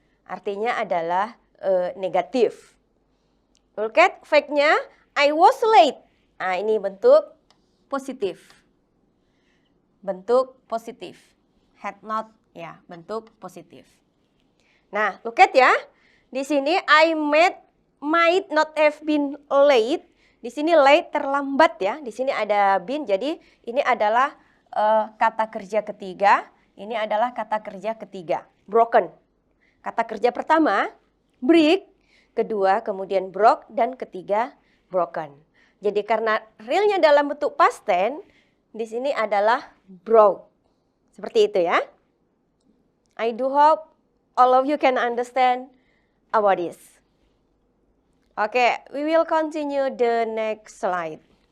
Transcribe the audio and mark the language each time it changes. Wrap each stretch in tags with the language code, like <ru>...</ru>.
<id>Artinya adalah negatif.</id> <en>Look at fact-nya I was late.</en> <id>Nah, ini bentuk positif. Bentuk positif.</id> <en>Had not</en> <id>ya, bentuk positif. Nah,</id> <en>look at</en> <id>ya. Di sini</id> <en>I might not have been late.</en> <id>Di sini late terlambat ya. Di sini ada been, jadi ini adalah kata kerja ketiga. Ini adalah kata kerja ketiga. Broken. Kata kerja pertama break, kedua kemudian broke, dan ketiga broken. Jadi karena realnya dalam bentuk past tense, di sini adalah broke. Seperti itu ya.</id> <en>I do hope all of you can understand about this. Okay, we will continue the next slide.</en>